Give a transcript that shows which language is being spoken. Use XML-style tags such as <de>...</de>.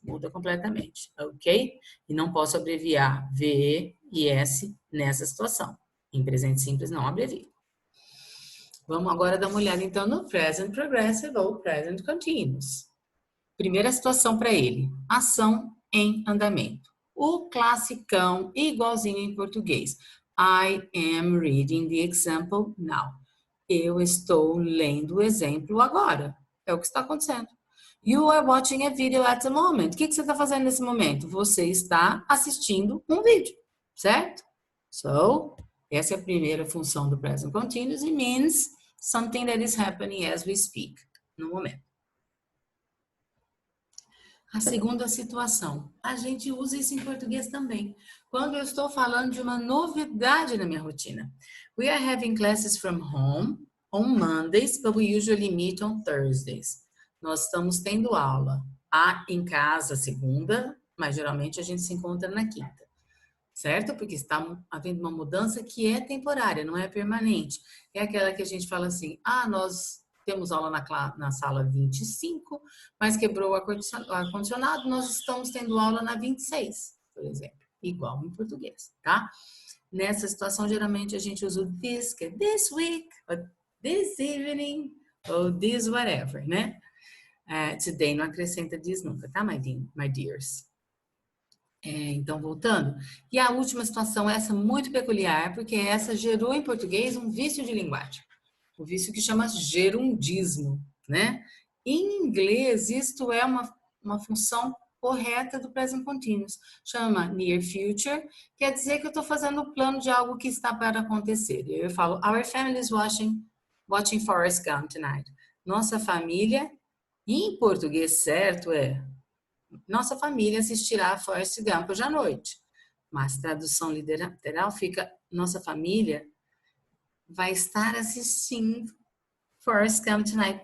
<pt>Muda completamente, ok? E não posso abreviar VE e S nessa situação. Em presente simples não abrevio. Vamos agora dar uma olhada então no present progressive ou present continuous. Primeira situação para ele, ação em andamento. O classicão igualzinho em português.</pt> <en>I am reading the example now.</en> <pt>Eu estou lendo o exemplo agora. É o que está acontecendo. You are watching a video at the moment. O que você está fazendo nesse momento? Você está assistindo um vídeo, certo? So, essa é a primeira função do present continuous.</pt> <en>It means something that is happening as we speak,</en> <pt>no momento. A segunda situação, a gente usa isso em português também. Quando eu estou falando de uma novidade na minha rotina.</pt> <en>We are having classes from home on Mondays, but we usually meet on Thursdays.</en> <pt>Nós estamos tendo aula em casa segunda, mas geralmente a gente se encontra na quinta, certo? Porque está havendo uma mudança que é temporária, não é permanente. É aquela que a gente fala assim, nós temos aula na sala 25, mas quebrou o ar-condicionado, nós estamos tendo aula na 26, por exemplo. Igual em português, tá? Nessa situação, geralmente, a gente usa o this, que é</pt> <en>this week, or this evening,</en> <pt>ou this whatever, né? Today não acrescenta this nunca, tá,</pt> <en>my dears?</en> <pt>Então, voltando. E a última situação, essa muito peculiar, porque essa gerou em português um vício de linguagem. O vício que chama gerundismo, né? Em inglês, isto é uma função correta do present continuous. Chama near future, quer dizer que eu estou fazendo o plano de algo que está para acontecer. E eu falo,</pt> <en>our family is watching Forrest Gump tonight.</en> <pt>Nossa família, em português certo nossa família assistirá Forrest Gump hoje à noite. Mas tradução literal fica, nossa família vai estar assistindo Forrest Gump tonight.</pt>